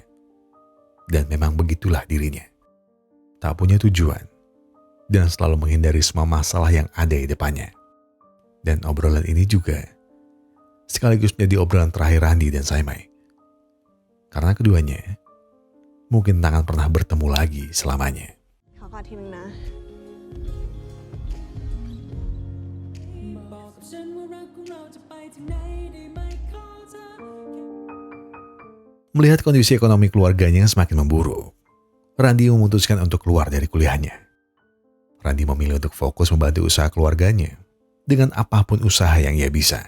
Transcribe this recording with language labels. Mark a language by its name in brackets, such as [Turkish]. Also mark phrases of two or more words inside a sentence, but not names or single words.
[Indonesian] Dan memang begitulah dirinya. Tak punya tujuan, dan selalu menghindari semua masalah yang ada di depannya. Dan obrolan ini juga sekaligus menjadi obrolan terakhir Randy dan Saimai. Karena keduanya mungkin tak akan pernah bertemu lagi selamanya. [Thai] ขอกอดทีนึงนะ [Indonesian] Melihat kondisi ekonomi keluarganya yang semakin memburuk, Randy memutuskan untuk keluar dari kuliahnya. Randy memilih untuk fokus membantu usaha keluarganya dengan apapun usaha yang ia bisa.